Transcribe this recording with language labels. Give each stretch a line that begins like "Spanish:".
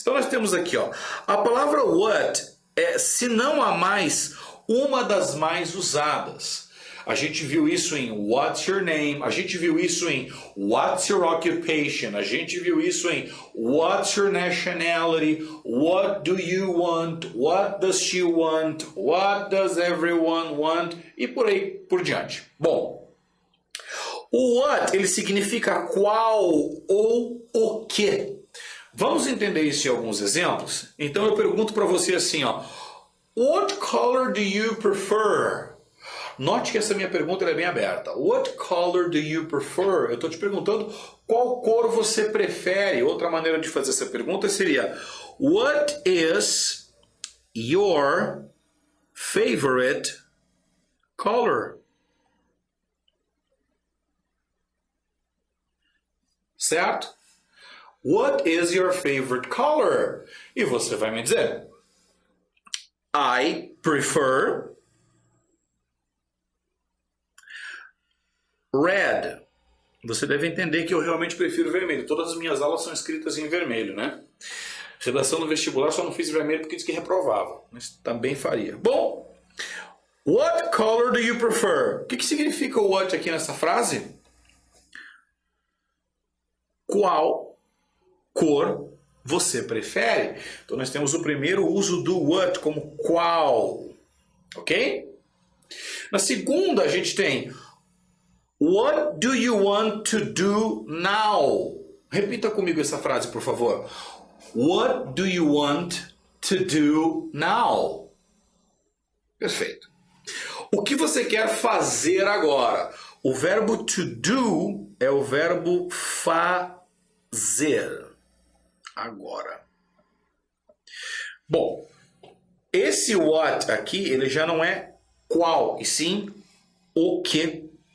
Portuguese: Então nós temos aqui, ó, a palavra what é, se não a mais, uma das mais usadas. A gente viu isso em
English: What's your name?
Portuguese: A gente viu isso em
English: What's your occupation?
Portuguese: A gente viu isso em
English: What's your nationality? What do you want? What does she want? What does everyone want?
Portuguese: E por aí por diante. Bom, o what ele significa qual ou o que. Vamos entender isso em alguns exemplos? Então eu pergunto para você assim, ó.
English: What color do you prefer?
Portuguese: Note que essa minha pergunta é bem aberta.
English: What color do you prefer?
Portuguese: Eu estou te perguntando qual cor você prefere. Outra maneira de fazer essa pergunta seria
English: What is your favorite color?
Portuguese: Certo?
English: What is your favorite color?
Portuguese: E você vai me dizer
English: I prefer red.
Portuguese: Você deve entender que eu realmente prefiro vermelho. Todas as minhas aulas são escritas em vermelho, né? Redação no vestibular só não fiz vermelho porque disse que reprovava. Mas também faria. Bom,
English: what color do you prefer?
Portuguese: O que significa o what aqui nessa frase? Qual cor você prefere? Então nós temos o primeiro uso do what como qual, ok? Na segunda a gente tem
English: What do you want to do now?
Portuguese: Repita comigo essa frase, por favor.
English: What do you want to do now?
Portuguese: Perfeito. O que você quer fazer agora? O verbo to do é o verbo fazer. Agora. Bom, esse what aqui, ele já não é qual, e sim o que.